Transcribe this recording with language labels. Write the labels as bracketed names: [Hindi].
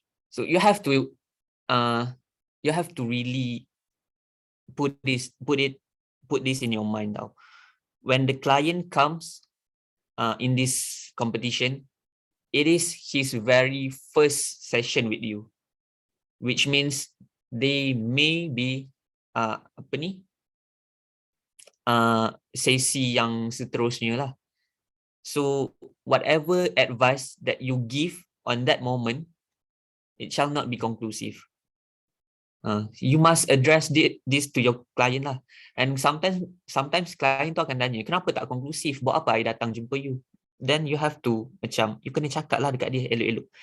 [English] So you have to really put this in your mind now. When the client comes in this competition, it is his very first session with you, which means they may be [Malay] sesi yang seterusnya lah. [English] So whatever advice that you give on that moment, it shall not be conclusive. You must address this to your client lah. And sometimes client [Malay] tu akan tanya, kenapa tak konklusif? Buat apa I datang jumpa you? [English] Then you have to [Malay] macam, you kena cakap lah dekat dia elok-elok.